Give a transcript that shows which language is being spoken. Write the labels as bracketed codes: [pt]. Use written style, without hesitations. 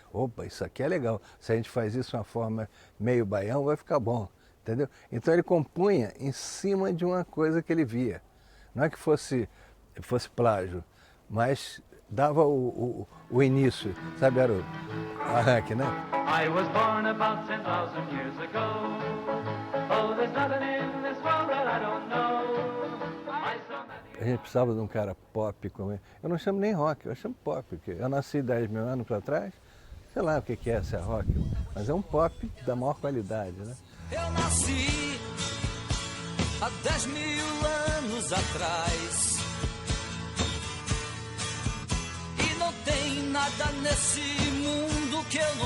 [pt] Opa, isso aqui é legal. Se a gente faz isso de uma forma meio baião, vai ficar bom. Entendeu? Então ele compunha em cima de uma coisa que ele via. Não é que fosse plágio, mas dava o início, sabe? Era o arranque, né? [en] I was born about 10,000 years ago. Oh, there's nothing in this world that I don't know. [pt] A gente precisava de um cara pop como ele. Eu não chamo nem rock, eu chamo pop, porque eu nasci 10 mil anos para trás, sei lá o que é ser rock, mas é um pop da maior qualidade, né? Eu nasci há 10 mil anos atrás e não tem nada nesse mundo que eu não